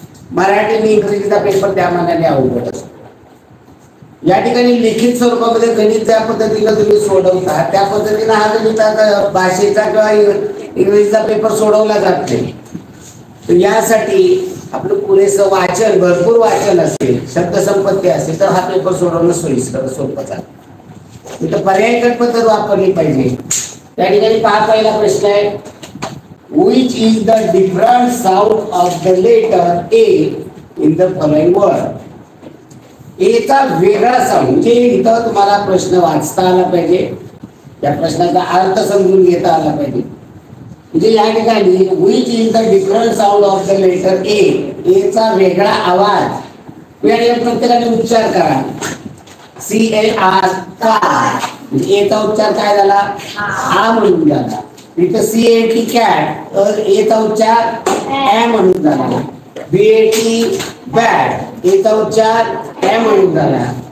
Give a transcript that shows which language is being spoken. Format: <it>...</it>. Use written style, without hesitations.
<mr>मराठी आणि इंग्रजीचा पेपर त्या मानाने अवघड असतो. या ठिकाणी लिखित स्वरूपामध्ये गणित ज्या पद्धतीने तुम्ही सोडवता त्या पद्धतीने हा गणिताचा भाषेचा किंवा इंग्रजीचा पेपर सोडवला जात नाही. तर यासाठी आपलं पुरेसं वाचन, भरपूर वाचन असेल, शब्दसंपत्ती असेल तर हा पेपर सोडवणं सोयीस्कर सोपं जातं. इथं पर्यायी पद्धत वापरली पाहिजे. त्या ठिकाणी पहिला प्रश्न आहे,</mr> <en>which is the different sound of the letter A in the following word.</en> <mr>एचा वेगळा साऊंड, म्हणजे इथं तुम्हाला प्रश्न वाचता आला पाहिजे, या प्रश्नाचा अर्थ समजून घेता आला पाहिजे. म्हणजे या ठिकाणी</mr> <en>which is the different sound of the letter A,</en> <mr>एचा वेगळा आवाज. प्रत्येकाने उच्चार करा. CAR, car. एचा उच्चार काय झाला? आ म्हणून झाला. इथं CAT, कॅट, तर एचा उच्चार ॲ म्हणून झाला. BAT, बॅट, एचा उच्चार ॲ म्हणून झाला.</mr>